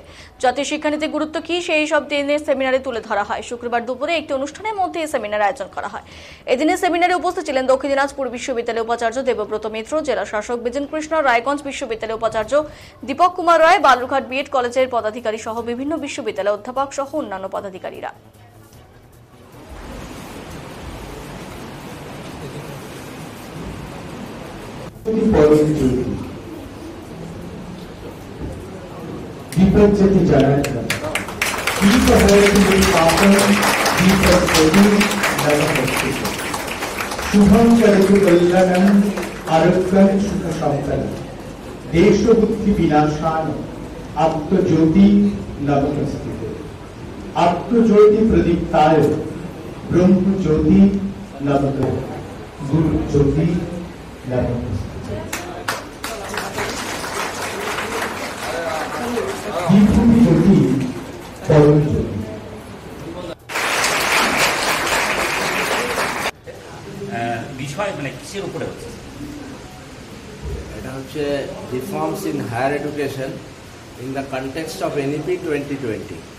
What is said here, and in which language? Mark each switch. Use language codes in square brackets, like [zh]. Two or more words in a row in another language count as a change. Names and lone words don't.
[bn] জাতীয় শিক্ষানীতির গুরুত্ব কি সেই সব দিনের সেমিনারে তুলে ধরা হয়। শুক্রবার দুপুরে একটি অনুষ্ঠানের মধ্যে এই সেমিনার আয়োজন করা হয়। এদিনে সেমিনারে উপস্থিত ছিলেন দক্ষিণ দিনাজপুর বিশ্ববিদ্যালয়ের উপাচার্য দেবব্রত মিত্র, জেলা শাসক বিজেন কৃষ্ণ, রায়গঞ্জ বিশ্ববিদ্যালয়ের উপাচার্য দীপক কুমার রায়, বালুরঘাট বিএড কলেজের পদাধিকারী সহ বিভিন্ন বিশ্ববিদ্যালয়ের অধ্যাপক সহ অন্যান্য পদাধিকারীরা। [sa] दीपज्योति जनार्दन शुभम करतु कल्याणं आरोग्यं सुख संपदं देश बुद्धि विनाशान आत्मज्योति नमस्ते आत्मज्योति प्रदीप्ताय ब्रह्म ज्योति नमस्ते गुरु ज्योति नमस्ते [bn] বিষয় মানে কিসের উপরে হচ্ছে? এটা হচ্ছে [en] Reforms in higher education in the context of NEP 2020.